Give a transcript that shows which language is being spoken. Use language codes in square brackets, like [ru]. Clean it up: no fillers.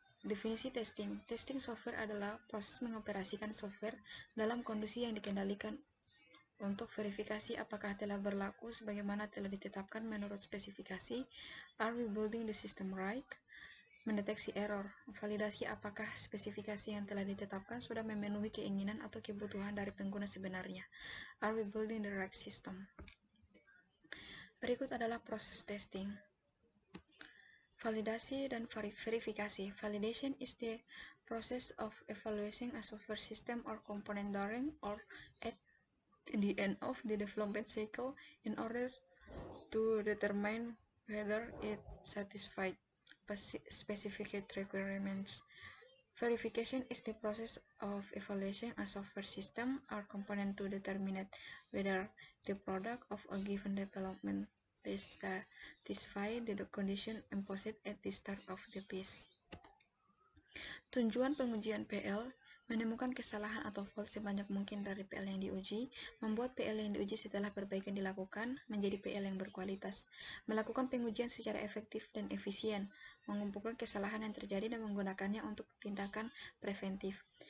[id] Definisi testing. Testing software adalah proses mengoperasikan software dalam kondisi yang dikendalikan untuk verifikasi apakah telah berlaku sebagaimana telah ditetapkan menurut spesifikasi. [en] Are we building the system right? [id] Mendeteksi error. Validasi apakah spesifikasi yang telah ditetapkan sudah memenuhi keinginan atau kebutuhan dari pengguna sebenarnya. [en] Are we building the right system? [id] Berikut adalah proses testing. Validasi dan verifikasi. [en] Validation is the process of evaluating a software system or component during or at the end of the development cycle in order to determine whether it satisfies specific requirements. Verification is the process of evaluating a software system or component to determine whether the product of a given development satisfy the condition imposed at the start of the piece. [id] Tujuan pengujian PL menemukan kesalahan atau fault sebanyak mungkin dari PL yang diuji, membuat PL yang diuji setelah perbaikan dilakukan menjadi PL yang berkualitas, melakukan pengujian secara efektif dan efisien, mengumpulkan kesalahan yang terjadi dan menggunakannya untuk tindakan preventif.